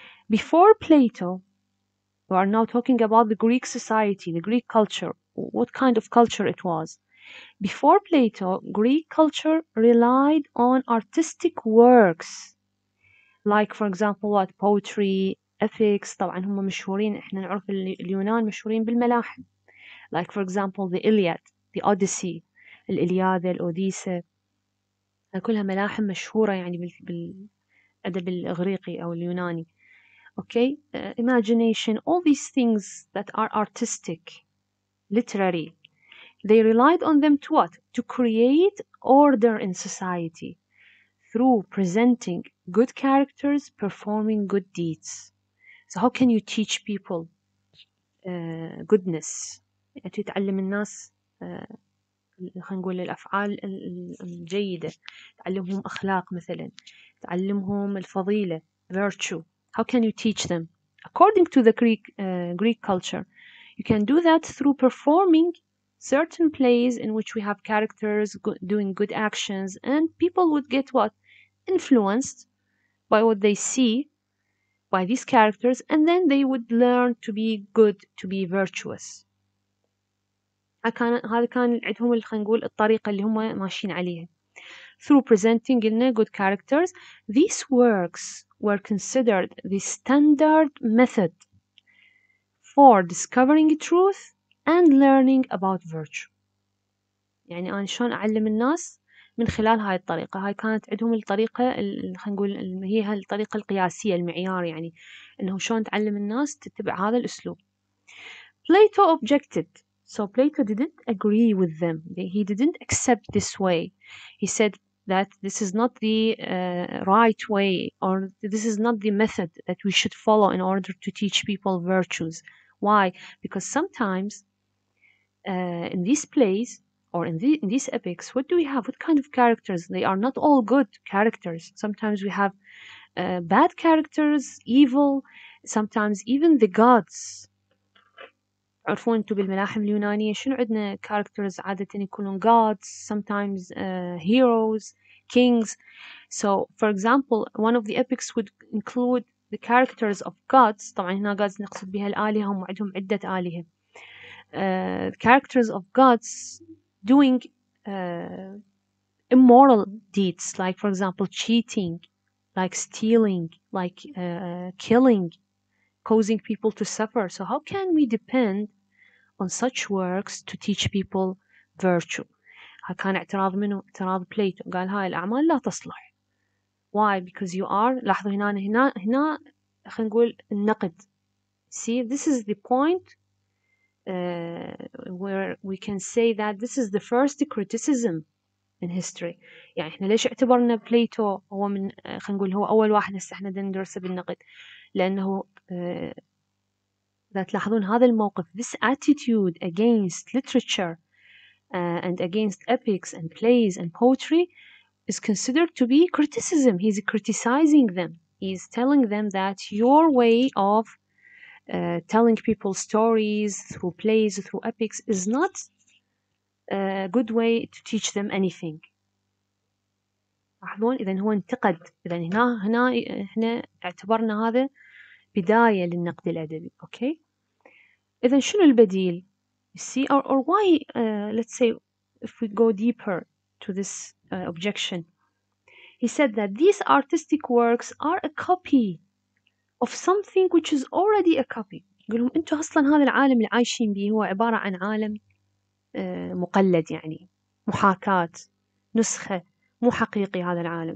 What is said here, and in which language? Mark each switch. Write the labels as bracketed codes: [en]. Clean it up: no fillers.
[en] Before Plato, we are now talking about the Greek society, the Greek culture, what kind of culture it was. Before Plato, Greek culture relied on artistic works, like for example what poetry, ethics. [ar] طبعا هم مشهورين، احنا نعرف اليونان مشهورين بالملاحم. [en] Like for example the Iliad, the Odyssey، [ar] الإلياذة، الأوديسة، كلها ملاحم مشهورة يعني بالأدب الإغريقي أو اليوناني. [en] Okay, imagination, all these things that are artistic, literary, they relied on them to what? To create order in society through presenting good characters, performing good deeds. So how can you teach people goodness؟ [ar] يعني تعلم الناس خلينا نقول الأفعال الجيدة، تعلمهم أخلاق مثلا، تعلمهم الفضيلة virtue. [en] How can you teach them? According to the Greek culture, you can do that through performing certain plays in which we have characters doing good actions, and people would get what? Influenced by what they see by these characters, and then they would learn to be good, to be virtuous. [ar] هذا كان عندهم خلينا نقول الطريقة اللي هم ماشيين عليها. [en] Through presenting good characters, these works were considered the standard method for discovering truth and learning about virtue. [ar] يعني أنا شلون أعلم الناس من خلال هاي الطريقة. هاي كانت عندهم الطريقة خلينا نقول هي الطريقة القياسية، المعيار، يعني إنه شلون تعلم الناس تتبع هذا الأسلوب. [en] Plato objected. So Plato didn't agree with them. He didn't accept this way. He said that this is not the right way, or this is not the method that we should follow in order to teach people virtues. Why? Because sometimes in these plays or in these epics, what do we have? What kind of characters? They are not all good characters. Sometimes we have bad characters, evil. Sometimes even the gods. [ar] تعرفون انتم بالملاحم اليونانية شنو عندنا characters عادة يكونون [en] gods, sometimes heroes, kings. So for example, one of the epics would include the characters of gods. [ar] طبعا هنا gods نقصد بها الآلهة، هم عندهم عدة آلهة. [en] Characters of gods doing immoral deeds, like for example cheating, like stealing, like killing, causing people to suffer. So how can we depend on such works to teach people virtue? [ar] كان اعتراض منه، اعتراض بليتو، قال هاي الأعمال لا تصلح. [en] Why? Because you are، [ar] لاحظوا هنا خلينا نقول النقد. [en] See, this is the point where we can say that this is the first criticism in history. [ar] يعني احنا ليش اعتبرنا بليتو هو من خلينا نقول هو أول واحد هسه احنا ندرسه بالنقد؟ لأنه تلاحظون هذا الموقف، [en] this attitude against literature and against epics and plays and poetry is considered to be criticism. He's criticizing them. He's telling them that your way of telling people stories through plays, through epics, is not a good way to teach them anything. [ar] لاحظون إذا هو انتقد، إذا هنا احنا اعتبرنا هذا بداية للنقد الأدبي. أوكي، إذا شنو البديل؟ [en] You see, or why, let's say, if we go deeper to this objection, he said that these artistic works are a copy of something which is already a copy. [ar] يقول لهم أنتم أصلا هذا العالم اللي عايشين به هو عبارة عن عالم مقلد، يعني محاكاة، نسخة، مو حقيقي هذا العالم.